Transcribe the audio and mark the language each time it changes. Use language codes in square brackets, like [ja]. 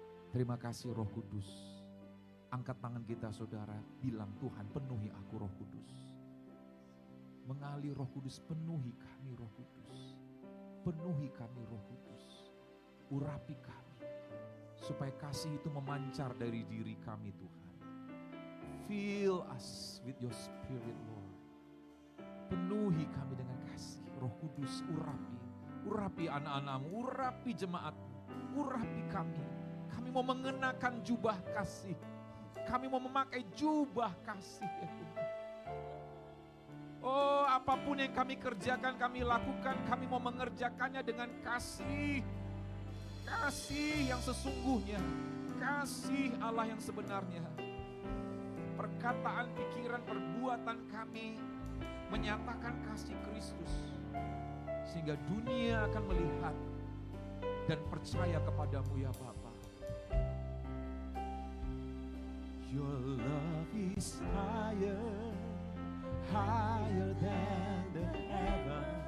[id] Terima kasih Roh Kudus. Angkat tangan kita saudara, bilang Tuhan penuhi aku Roh Kudus. Mengalir Roh Kudus, penuhi kami Roh Kudus. Penuhi kami Roh Kudus. Urapi kami. Supaya kasih itu memancar dari diri kami Tuhan. [en] Fill us with your spirit Lord. [id] Penuhi kami dengan kasih. Roh Kudus urapi. Urapi anak-anakmu, urapi jemaatmu. Urapi kami. Kami mau mengenakan jubah kasih. Kami mau memakai jubah kasih ya Tuhan. Oh, apapun yang kami kerjakan, kami lakukan, kami mau mengerjakannya dengan kasih. Kasih yang sesungguhnya. Kasih Allah yang sebenarnya. Perkataan, pikiran, perbuatan kami menyatakan kasih Kristus. Sehingga dunia akan melihat dan percaya kepadamu ya Bapa. [en] Your love is higher, higher than the heaven.